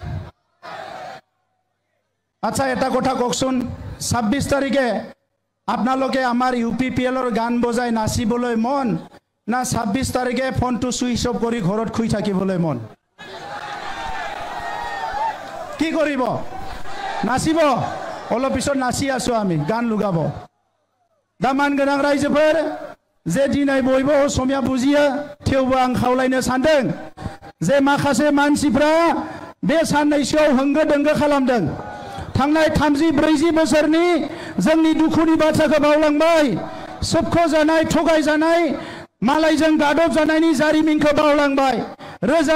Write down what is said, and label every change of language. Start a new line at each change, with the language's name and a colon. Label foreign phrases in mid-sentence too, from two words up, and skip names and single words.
Assamese: আচ্ছা এটা কথা কওকচোন 26 তাৰিখে আপোনালোকে আমাৰ ইউপিপিএলৰ গান বজাই নাচিবলৈ মন না 26 তাৰিখে ফোনটো সুইচ অফ কৰি ঘৰত শুই থাকিবলৈ মন কি কৰিব নাচিব অলপ পিছত নাচি আছো আমি গান লগাব
Bodo: दामान गोनां रायजोफोर जे दिनै बयबो असमिया बुजियो थेवबो आं खावलायनो सानदों जे माखासे मानसिफ्रा बे साननैसोआव होंगो दोंगो खालामदों थांनाय 30-40 बोसोरनि जोंनि दुखुनि बाथ्राखौ बावलांबाय सोबख' जानाय थगाय जानाय मालायजों गादब जानायनि जारिमिनखौ बावलांबाय रोजा